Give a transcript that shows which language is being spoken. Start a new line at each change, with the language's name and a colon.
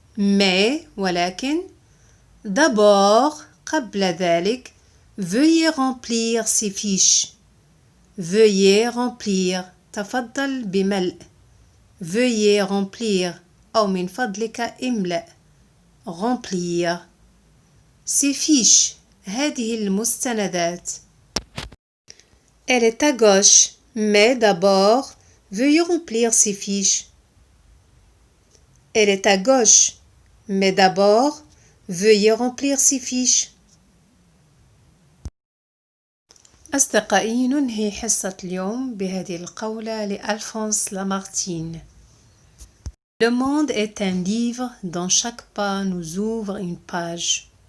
French: Mais
Arabic: ولكن
French: d'abord
Arabic: قبل ذلك
French: veuillez remplir ces fiches. Veuillez remplir.
Arabic: تفضل بملء.
French: Veuillez remplir
Arabic: أو من فضلك املأ.
French: Remplir. Ces fiches.
Arabic: هذه المستندات.
French: Elle est à gauche, mais d'abord, veuillez remplir ces fiches. Elle est à gauche, mais d'abord, veuillez remplir ces fiches.
Arabic: أصدقائي، ننهي حصة اليوم بهذه القولة لألفونس لامارتين.
French: Le monde est un livre dont chaque pas nous ouvre une page.